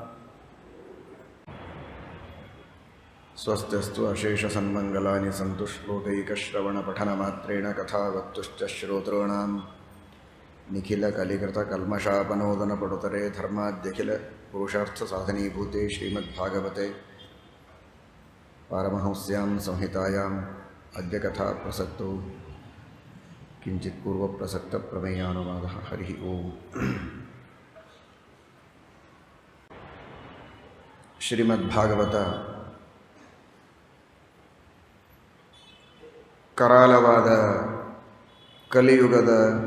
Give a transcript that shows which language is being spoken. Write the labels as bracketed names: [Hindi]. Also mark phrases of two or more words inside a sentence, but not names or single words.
[Sanskrit] ಸ್ವಸ್ತ್ಯಸ್ತು ಅಶೇಷಸನ್ಮಂಗಲಾನಿ ಸಂತು ಶ್ಲೋಕೈಕಶ್ರವಣಪಠನಮಾತ್ರೇಣ ಕಥಾವತ್ತುಶ್ಚ ಶ್ರೋತॄಣಾಂ ನಿಖಿಲಕಲಿಕೃತಕಲ್ಮಷಾಪನೋದನಪಡುತರೆ ಧರ್ಮಾದ್ಯಖಿಲ ಪುರುಷಾರ್ಥಸಾಧನೀಭೂತೆ ಶ್ರೀಮದ್ಭಾಗವತೆ ಪಾರಮಹಂಸ್ಯಾಂ ಸಂಹಿತಾಯಾಂ ಅದ್ಯ ಕಥಾ ಪ್ರಸಕ್ತೋ ಕಿಂಚಿತ್ ಪೂರ್ವಪ್ರಸಕ್ತ ಪ್ರಮೇಯಾನುವಾದಃ. ಹರಿ ಓಂ. [Kannada] ಶ್ರೀಮದ್ಭಾಗವತ ಕರಾಲವಾದ ಕಲಿಯುಗದ